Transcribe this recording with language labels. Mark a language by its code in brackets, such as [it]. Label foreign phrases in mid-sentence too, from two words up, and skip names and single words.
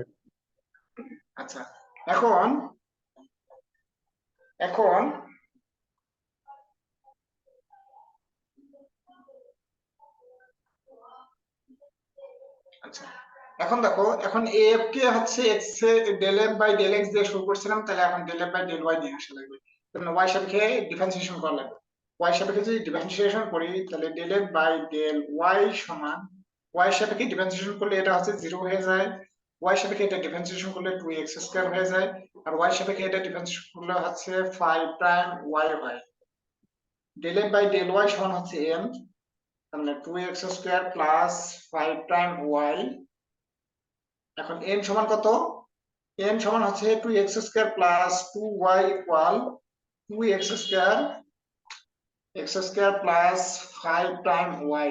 [bn] আচ্ছা, এখন এখন আচ্ছা এখন দেখো, এখন af কে হচ্ছে x এ [en] del f by del x [bn] দিয়ে শুরু করছিলাম, তাহলে এখন [en] del f by del y [bn] নিয়ে আসা লাগবে। তাহলে y সাপেক্ষে ডিফারেন্সিয়েশন করা লাগবে। y সাপেক্ষে যদি ডিফারেন্সিয়েশন করি তাহলে [en] del f by del y [bn] সমান, y সাপেক্ষে ডিফারেন্সিয়েশন করলে এটা হচ্ছে 0 হয়ে যায়, y সাপেক্ষে এটা ডিফারেন্সিয়েশন করলে 2x² হয়ে যায়, আর y সাপেক্ষে এটা ডিফারেন্সিয়েশন করলে হচ্ছে [en] phi prime y [bn] হয়। [en] del f by del y [bn] সমান হচ্ছে m, তার মানে [en] 2x² plus phi prime y. [bn] এখন n সমান কত? n সমান হচ্ছে [en] 2x² plus 2y equal 2x² plus 5 prime y.